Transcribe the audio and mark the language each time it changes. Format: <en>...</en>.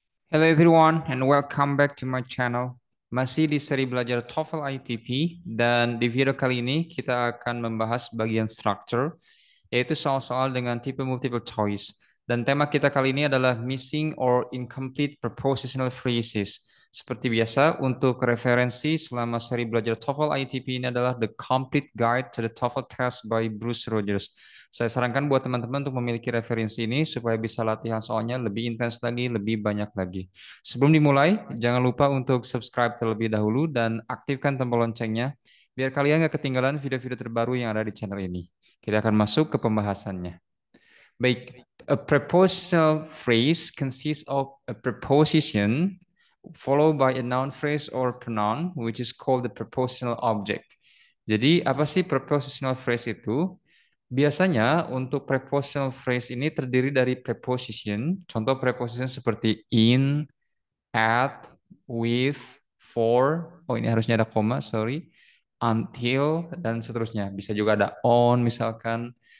<en>Hello everyone and welcome back to my channel.</en> <id>Masih di seri belajar TOEFL ITP dan di video kali ini kita akan membahas bagian structure yaitu soal-soal dengan tipe multiple choice. Dan tema kita kali ini adalah</id> <en>missing or incomplete prepositional phrases.</en> <id>Seperti biasa untuk referensi selama seri belajar TOEFL ITP ini adalah The Complete Guide to the TOEFL Test by Bruce Rogers. Saya sarankan buat teman-teman untuk memiliki referensi ini supaya bisa latihan soalnya lebih intens lagi, lebih banyak lagi. Sebelum dimulai, jangan lupa untuk subscribe terlebih dahulu dan aktifkan tombol loncengnya biar kalian nggak ketinggalan video-video terbaru yang ada di channel ini. Kita akan masuk ke pembahasannya.</id> <en>Baik, a prepositional phrase consists of a preposition followed by a noun phrase or pronoun which is called the prepositional object.</en> <id>Jadi, apa sih prepositional phrase itu? Biasanya untuk prepositional phrase ini terdiri dari preposition. Contoh preposition seperti in, at, with, for. Oh, ini harusnya ada koma, sorry. Until dan seterusnya. Bisa juga ada on misalkan.</id>